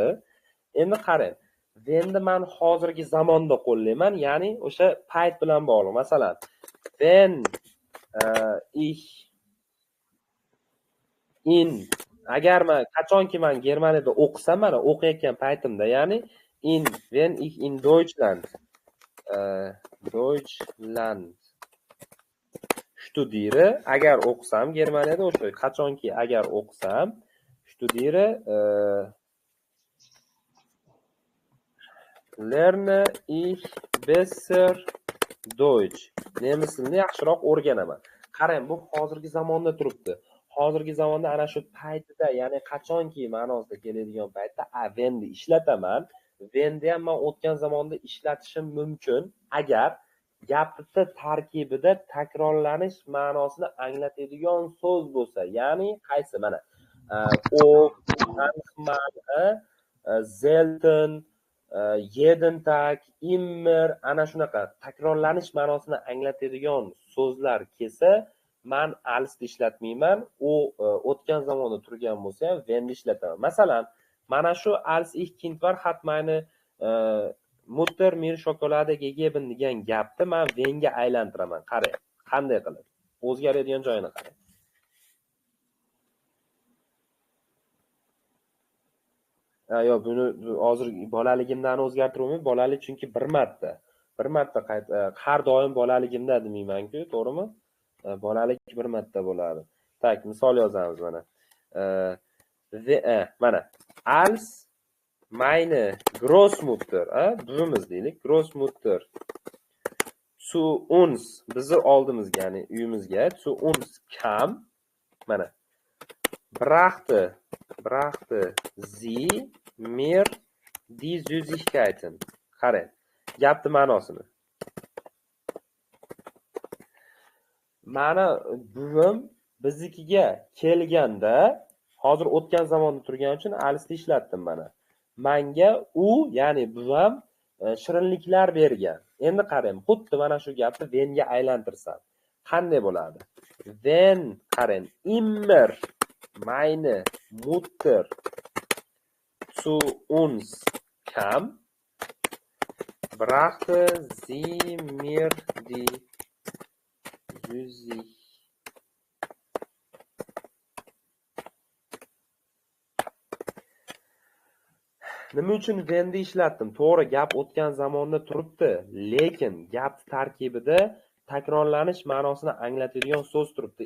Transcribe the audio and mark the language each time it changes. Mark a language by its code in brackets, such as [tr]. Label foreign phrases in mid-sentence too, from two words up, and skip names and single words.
[uz] Endi qarang, whenni men hozirgi zamonda qo'llayman, ya'ni o'sha payt bilan bog'liq. Masalan, [de] when ich in, [uz] agar men qachonki men Germaniyada o'qisam, mana o'qiyotgan paytimda, ya'ni [de] when ich in Deutschland studiere, [uz] agar o'qisam Germaniyada o'sha qachonki agar o'qisam [de] studiere lerne ich besser Deutsch. [uz] Nemis tilini yaxshiroq o'rganaman. Qarang, bu hozirgi zamonda turibdi. Hozirgi zamonda ana shu paytida, ya'ni qachonki ma'nosida keladigan paytda whenni ishlataman. Whenni ham men o'tgan zamonda ishlatishim mumkin, agar gapni tarkibida takrorlanish ma'nosini anglatadigan so'z bo'lsa. Ya'ni qaysi? Mana [de] selten, jeden Tag, immer, [uz] ana shunaqa takrorlanish ma'nosini anglatadigan so'zlar kelsa, men alsni ishlatmayman. U o'tgan zamonda turgan bo'lsa ham whenni ishlataman. Masalan, mana shu [de] als ich Kind war hat meine Mutter mir Schokolade gegeben [uz] degan gapni men whenga aylantiraman. Qarang, qanday qilib o'zgaradigan joyini qarang. Yo, buni hozir bolaligimdan o'zgartirmayman. Bolalik chunki bir marta har doim bolaligimda demayman-ku, to'g'rimi? Bolalik bir marta bo'ladi. Tak, misol yozamiz mana. Mana [de] als meine Großmutter, [uz] buvimiz deylik, [de] Großmutter zu uns, [uz] bizni oldimizga, ya'ni uyimizga, [de] zu uns kam, mana brachte sie mir die Süßigkeiten. [uz] Qarang, gapni ma'nosini. Mana buvim biznikiga kelganda, hozir o'tgan zamonda turgani uchun alsni ishlatdim mana. Menga u, ya'ni buvam shirinliklar bergan. Endi qarang, xuddi mana shu gapni whenga aylantirsam qanday bo'ladi? [de] Wenn, qarang, immer meine Mutter zu uns kam, brachte sie mir die Süßigkeiten. [uz] Nima uchun whenni ishlatdim? To'g'ri, gap o'tgan zamonda turibdi, lekin gap tarkibida takrorlanish ma'nosini anglatadigan so'z turibdi.